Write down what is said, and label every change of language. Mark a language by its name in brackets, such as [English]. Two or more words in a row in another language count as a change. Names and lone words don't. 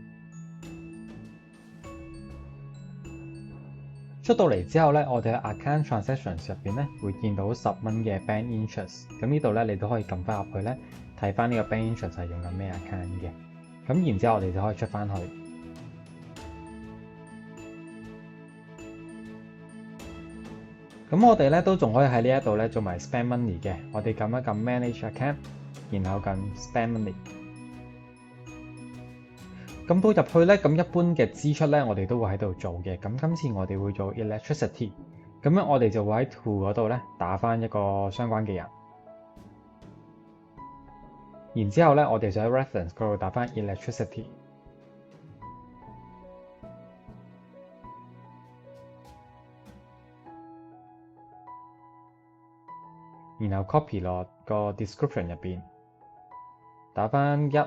[Cantonese] 出到嚟之後咧，我哋喺 [English] account transactions [Cantonese] 入邊咧會見到10蚊嘅 [English] bank interest， [Cantonese] 咁呢度咧你都可以撳翻入去咧睇翻呢個 [English] bank interest [Cantonese] 係用緊咩 account 嘅，咁然之後我哋就可以出翻去。咁我哋咧都仲可以喺呢一度咧做埋 [English] spend money [Cantonese] 嘅，我哋撳一撳 [English] manage account， [Cantonese] 然後撳 [English] spend money。 [Cantonese] 咁到入去咧，咁一般嘅支出咧，我哋都會喺度做嘅。咁今次我哋會做 electricity， 咁樣我哋就會喺 to 嗰度咧打翻一個相關嘅人。然之後咧，我哋就喺 reference 嗰度打翻 electricity， 然後 copy 落個 description 入邊，打翻1。